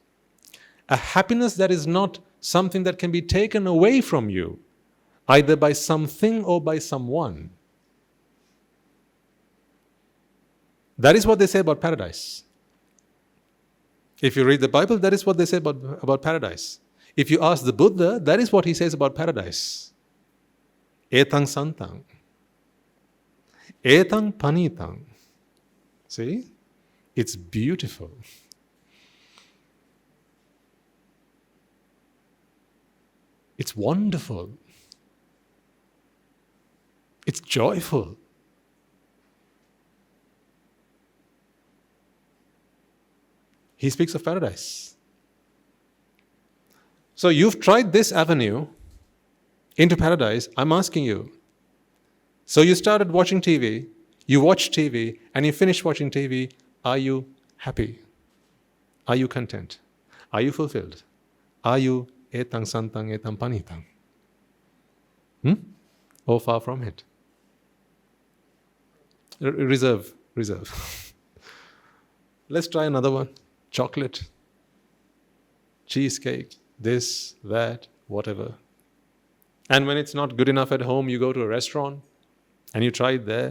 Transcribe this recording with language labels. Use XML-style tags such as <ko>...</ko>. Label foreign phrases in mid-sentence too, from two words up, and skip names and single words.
<en>A happiness that is not something that can be taken away from you, either by something or by someone. That is what they say about paradise. If you read the Bible, that is what they say about paradise. If you ask the Buddha, that is what he says about paradise.</en> <pi>Etang santang. Etang panitang.</pi> <en>See? It's beautiful. It's wonderful. It's joyful. He speaks of paradise. So you've tried this avenue into paradise. I'm asking you. So you started watching TV, you watched TV, and you finished watching TV. Are you happy? Are you content? Are you fulfilled? Are you</en> <pi>etang santang etang panitang?</pi> <en>Or far from it? Reserve. Let's try another one. Chocolate, cheesecake, this, that, whatever. And when it's not good enough at home, you go to a restaurant and you try it there.</en>